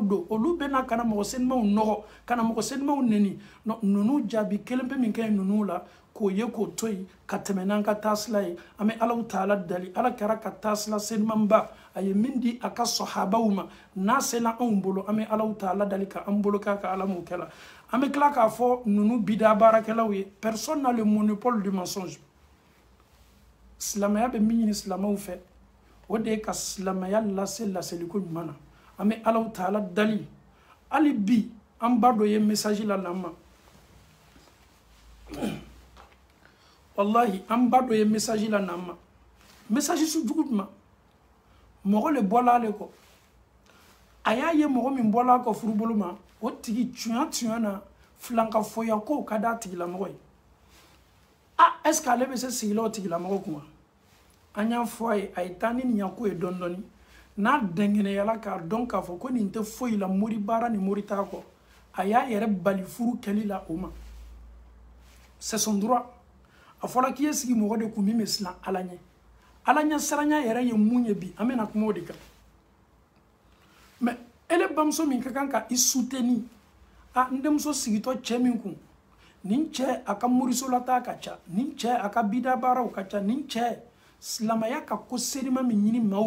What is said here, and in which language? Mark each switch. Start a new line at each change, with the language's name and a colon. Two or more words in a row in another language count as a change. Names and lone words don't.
Bambara: don olu bɛ na ka na mɔgɔ senimaw nɔgɔ ka na mɔgɔ senimaw neni ninnu jaabi kelen bɛ min kɛ ninnu la k'o ye k'o to yen ka tɛmɛ n'an ka taasila ye an bɛ alaw taala dali ala kɛra ka taasila senimanba a ye min di a ka sahabaw ma n'a sela anw bolo an bɛ alaw taala dali ka an bolo k'a ka ala m'o kɛ la an bɛ tila k'a fɔ ninnu bida baarakɛlaw ye
French: personne n'a le monopole du mensonge
Bambara: silamɛya bɛ min ɲini silamɛw fɛ o de ye ka silamɛya lase laseliko ɲuman na an bɛ alaw taala dali hali bi an ba dɔ ye message la lamma wallahi an ba dɔ ye message la lamma message su jugu jumɛn mɔgɔ le bɔla ale kɔ a y'a ye mɔgɔ min bɔla a kɔ furubolo ma o tigi tunya na filankafoya kow ka d'a tigilamɔgɔ ye est-ce que ale bɛ se sigila o tigilamɔgɔ kun wa an y'a fɔ a ye taa ni nin yako ye dɔɔni dɔɔni n'a dɛngɛnɛyala k'a dɔn k'a fɔ ko nin tɛ foyi la mori baara ni mori t'a kɔ a y'a yɛrɛ bali furu kɛli la o ma
French: c'est son droit
Bambara: a fɔra k'i ye sigi mɔgɔ de kun min bɛ siran ala ɲɛ ala ɲɛ siranya yɛrɛ ye mun ye bi an bɛna kuma o de kan mais ele bamuso min ka kan ka i soutenir n denmuso sigitɔ cɛ min kun nin cɛ a ka morisolata ka ca nin cɛ a ka bida baaraw ka ca nin cɛ silamɛya ka ko serima min ɲini maaw